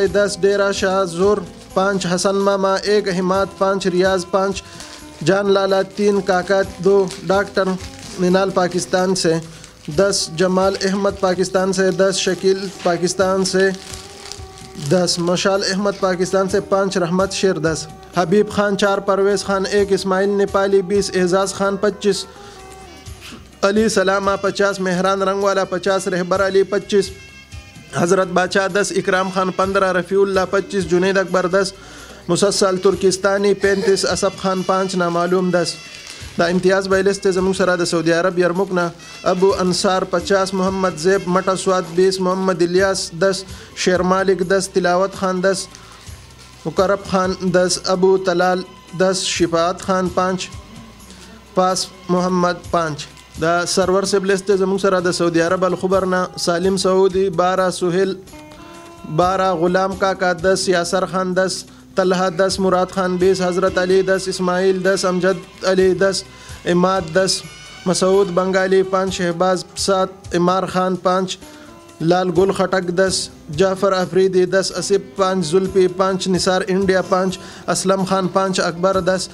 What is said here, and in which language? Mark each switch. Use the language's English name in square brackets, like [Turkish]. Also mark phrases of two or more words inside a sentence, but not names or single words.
[Urdu] 10، ڈیرہ شاہ زور 5، حسن ماما 1، احمد 5، ریاض 5، جان لالا 3، کاکا 2، ڈاکٹر منال پاکستان سے 10، جمال احمد پاکستان سے 10، شکیل پاکستان سے 10، مشال احمد پاکستان سے 5، رحمت شیر 10، حبیب خان 4، پرویز خان 1، اسماعیل نیپالی 20، اعزاز خان 25، علی سلامہ 50، مہران رنگ والا 50، رہبر علی 25، حضرت باچا 10، اکرام خان 15، رفیع اللہ 25، جنید اکبر 10، مسلسل ترکستانی 35، اسف خان 5، نامعلوم 10. [Pashto] دا امتیاز بای لیست زموږ سره د سعودي عرب یرموک نه. ابو انصار 50، محمد زیب مټه سواد 20، محمد الیاس 10، شیر مالک 10، تلاوت خان 10، مقرب خان 10، ابو طلال 10، شفاعت خان 5، پاس محمد 5. دا سرور سیب لیست زموږ سره د سعودي عرب الخبر نه. سالم سعودی 12، سہیل 12، غلام کاکا 10، یاسر خان 10، طلحہ 10، مراد خان 20، حضرت علی 10، اسماعیل 10، امجد علی 10، اماد 10، مسعود بنگالی 5، شہباز 7، عمار خان 5، لال گل خٹک 10، جعفر افریدی 10، اسب 5، زلفی 5، نثار انڈیا 5، اسلم خان 5، اکبر 10،